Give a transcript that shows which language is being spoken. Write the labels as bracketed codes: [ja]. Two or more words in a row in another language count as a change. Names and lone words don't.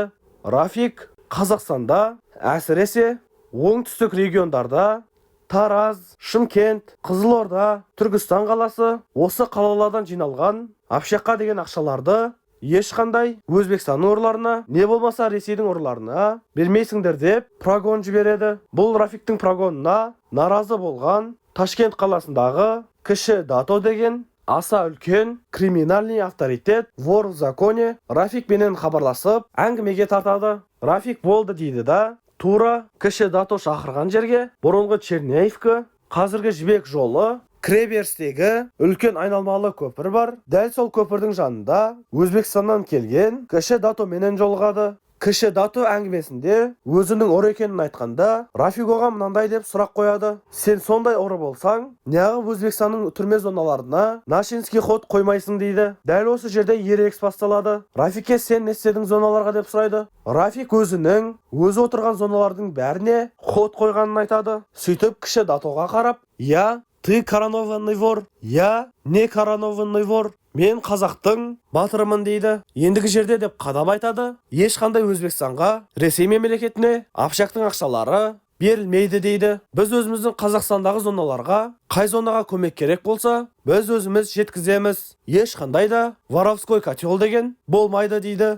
[kk] Рафик Қазақстанда, әсіресе оңтүстік региондарда, Тараз, Шымкент, Қызылорда, Түркістан қаласы, осы қалалардан жиналған общаққа деген ақшаларды ешқандай Өзбекстан ұрыларына, не болмаса Ресейдің ұрыларына бермейсіңдер деп прогон жібереді. Бұл Рафиктің прогонына наразы болған Ташкент қаласындағы кіші Дато деген аса үлкен [ru] криминальный авторитет вор в законе [kk] Рафик менен хабарласып әңгімеге тартады. Рафик болды дейді да, тура кіші Дато шақырған жерге, бұрынғы Черняевка, қазіргі Жібек жолы, Креберстегі үлкен айналмалы көпір бар. Дәл сол көпірдің жанында Өзбекстаннан келген кіші Дато менен жолығады. Кіші Дато әңгімесінде өзінің ұры екенін айтқанда, Рафик оған мынандай деп сұрақ қояды. Сен сондай ұры болсаң, неғып Өзбекстанның түрме зоналарына [ru] Нашинский ход [kk] қоймайсың дейді. Дәл осы жерде ерекс басталады. Рафикке сен не істедің зоналарға деп сұрайды. Рафик өзі отырған зоналардың бәріне ход қойғанын айтады. Сөйтіп кіші Датоға қарап, [ru] я, ты коронованный вор, я не коронованный вор. [kk] Мен қазақтың батырымын дейді. Ендігі жерде деп қадап айтады. Ешқандай Өзбекстанға, Ресей мемлекетіне общақтың ақшалары берілмейді дейді. Біз өзіміздің Қазақстандағы зоналарға, қай зонаға көмек керек болса, біз өзіміз жеткіземіз. Ешқандай да [ru] воровской котел [kk] деген болмайды дейді.